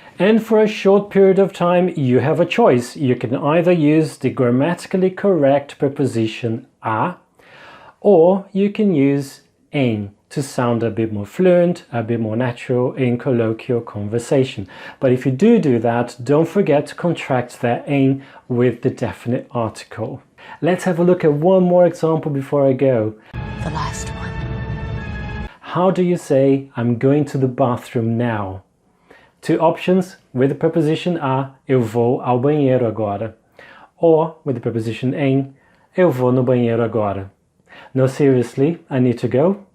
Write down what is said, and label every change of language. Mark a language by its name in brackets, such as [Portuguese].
[English] And for a short period of time, you have a choice. You can either use the grammatically correct preposition a, or you can use em to sound a bit more fluent, a bit more natural in colloquial conversation. But if you do that, don't forget to contract that em with the definite article. Let's have a look at one more example before I go. The last one. How do you say, I'm going to the bathroom now? Two options. With the preposition a, [Portuguese] eu vou ao banheiro agora. [English] Or with the preposition [Portuguese] em, eu vou no banheiro agora. [English] No, seriously, I need to go.